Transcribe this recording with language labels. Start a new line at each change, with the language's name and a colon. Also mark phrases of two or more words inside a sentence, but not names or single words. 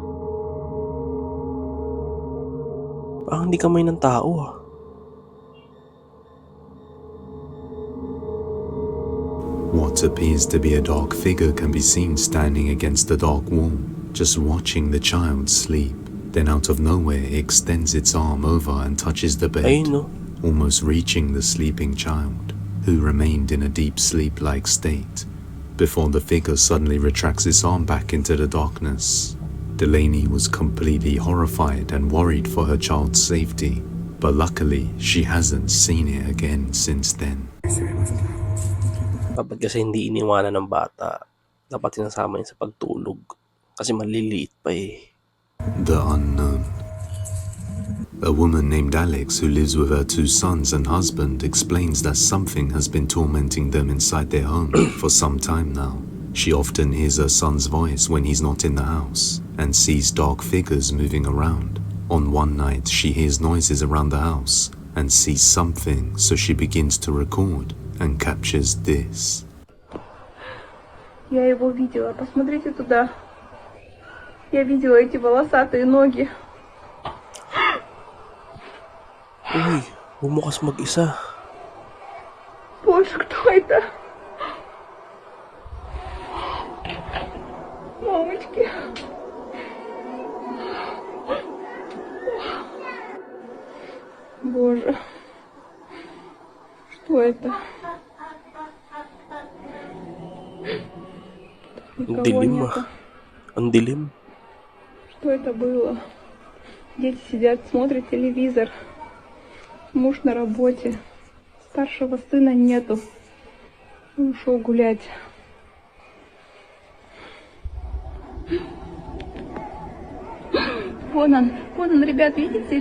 Filipino: Parang hindi kamay ng tao ah.
English: What appears to be a dark figure can be seen standing against the dark wall, just watching the child sleep. Then out of nowhere it extends its arm over and touches the bed, almost reaching the sleeping child, who remained in a deep sleep-like state, before the figure suddenly retracts its arm back into the darkness. Delaney was completely horrified and worried for her child's safety, but luckily she hasn't seen it again since then.
Filipino: Dapat kasi hindi iniwanan ng bata. Dapat sinasama niya sa pagtulog. Kasi maliliit pa eh.
English: The unknown. A woman named Alex, who lives with her 2 sons and husband, explains that something has been tormenting them inside their home for some time now. She often hears her son's voice when he's not in the house and sees dark figures moving around. On one night, she hears noises around the house and sees something, so she begins to record and captures this.
Russian: Я его видела. Посмотрите туда. Я видела эти волосатые ноги.
Filipino: Uy, bumukas mag-isa.
Russian: Боже, кто это? Мамочки. Боже. Что это?
Filipino: Ang dilim ah. Ang dilim.
Russian: Что это было? Дети сидят, смотрят телевизор. Муж на работе. Старшего сына нету. ушел гулять. Вон он, ребят, видите?